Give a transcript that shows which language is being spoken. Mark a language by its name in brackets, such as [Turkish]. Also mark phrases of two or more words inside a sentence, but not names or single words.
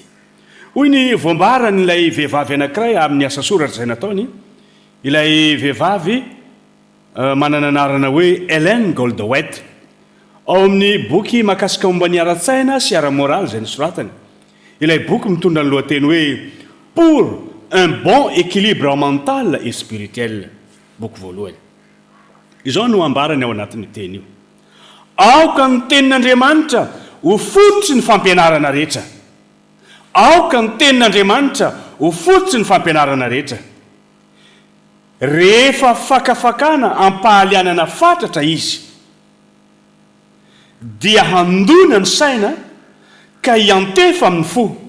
[Malagasy] Hoy ny voambaran'ilay vehivavy anankiray amin'ny asa soratra izay nataony, ilay vehivavy manana anarana hoe Ellen Goldwait ao amin'ny boky mahakasika momba ny ara-tsaina sy ara-moraly izay nisoratany. Ilay boky mitondra ny lohateny hoe Pour un bon équilibre mental et spirituel, boky voalohany. Izao no ambarany ao anatin'ny teny io. Aoka ny tenin'Andriamanitra ho fototsy ny fampianarana rehetra. Aoka ny tenin'Andriamanitra ho fototsy ny fampianarana rehetra. Rehefa fakafakana ampahalianana fatratra izy dia handona ny saina ka hiantefa amin'ny fo.